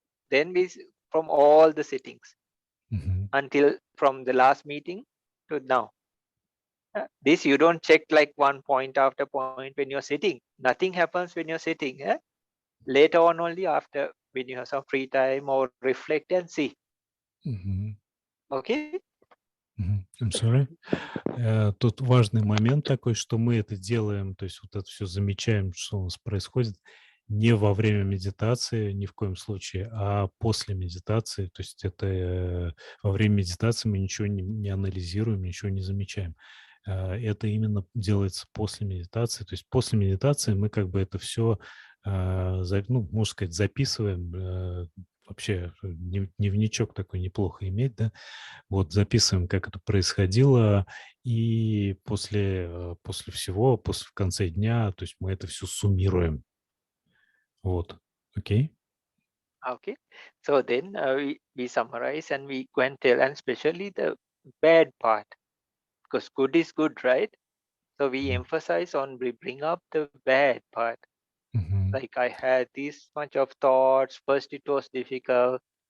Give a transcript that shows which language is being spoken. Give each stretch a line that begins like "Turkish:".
English: Then from all the settings until from the last meeting to now. This you don't check like one point after point when you're sitting. Nothing happens when you're sitting. Later on only after when you have some free time or reflect and see. Okay? I'm sorry.
Russian: Тут важный момент такой, что мы это делаем, то есть вот это все замечаем, что у нас происходит не во время медитации ни в коем случае, а после медитации. То есть это во время медитации мы ничего не анализируем, ничего не замечаем. Это именно делается после медитации. То есть после медитации мы как бы это все, ну, можно сказать, записываем. Вообще дневничок такой неплохо иметь, да, вот записываем, как это происходило, и после всего, в конце дня, то есть мы это все суммируем. Вот. Окей?
English: Okay. So then we summarize and we go and tell, and especially the bad part, because good is good, right? So we emphasize on we bring up the bad part. Мгм. Like I had this much of thoughts. First it was difficult.